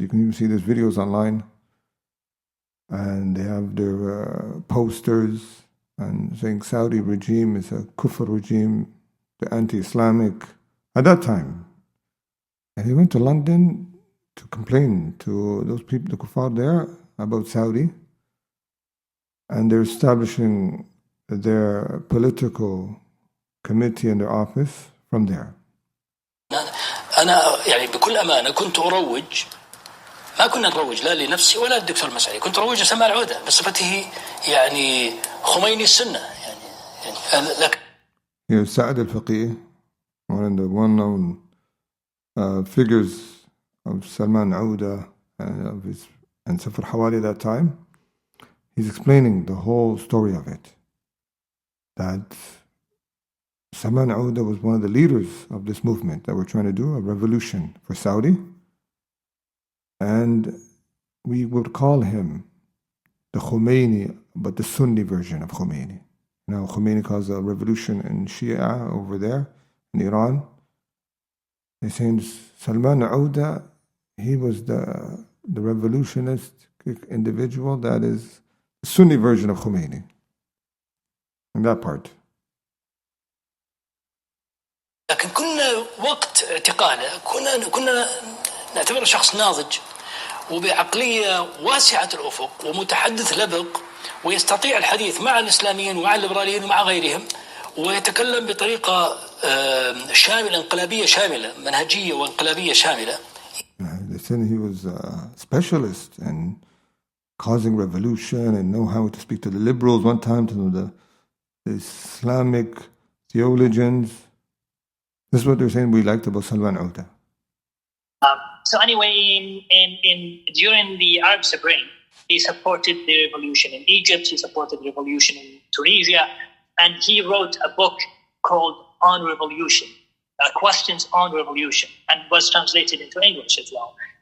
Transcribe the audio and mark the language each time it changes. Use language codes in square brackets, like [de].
[en] You can even see there's videos online. And they have their posters and saying Saudi regime is a kufr regime, the anti-Islamic, at that time. And he went to London to complain to those people, the kuffar there, about Saudi. And they're establishing their political committee in their office from there. [ar] أنا يعني بكل أمانة كنت أروج ما كنا نروج لا لنفسي ولا للدكتور المسعري كنت أروج لسلمان العودة بصفته يعني خميني السنة يعني لكن [en] Here's Sa'ad al-Faqih, one of the well-known figures of Salman Al-Awdah and Safar Hawali at that time. He's explaining the whole story of it. That Salman Al-Awdah was one of the leaders of this movement that we're trying to do, a revolution for Saudi. And we would call him the Khomeini, but the Sunni version of Khomeini. You know, Khomeini caused a revolution in Shia over there in Iran. They're saying Salman Al-Awdah, he was the revolutionist individual that is the Sunni version of Khomeini. In that part. [ar] لكن كنا وقت اعتقاله كنا نعتبره شخص ناضج وبعقلية واسعة الأفق ومتحدث لبق ويستطيع الحديث مع الإسلاميين ومع الليبراليين ومع غيرهم ويتكلم بطريقة شاملة انقلابية شاملة منهجية وانقلابية شاملة. [en] They said he was a specialist in causing revolution and know how to speak to the liberals one time, to the Islamic theologians. This is what they're saying we liked about Salman Al-Awdah. So anyway, during the Arab Spring, he supported the revolution in Egypt, he supported the revolution in Tunisia, and he wrote a book called On Revolution, Questions on Revolution, and was translated into English as well.